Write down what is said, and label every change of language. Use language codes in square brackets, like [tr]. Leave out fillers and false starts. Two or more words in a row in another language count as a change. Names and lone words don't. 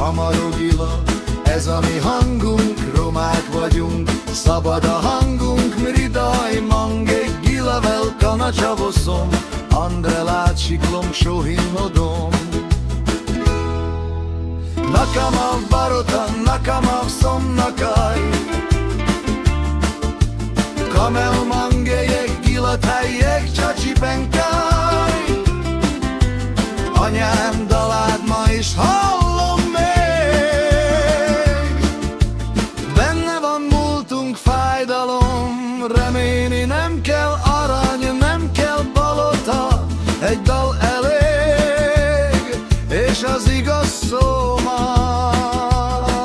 [hu] Amarogila, ez a mi hangunk, romák vagyunk, szabad a hangunk, [rom] mridaj mange, gila velkana csavoszom, Andre lácsiklom sohinodom. Nakamav barotam, nakamav szomnakáj, kamel mangejek, gilatájék, csacsipenkáj. [hu] Anyám dalád ma is hallom még, benne van múltunk fájdalom, remélni nem kell arany, nem kell balota, egy dal elég, és az igaz szó már.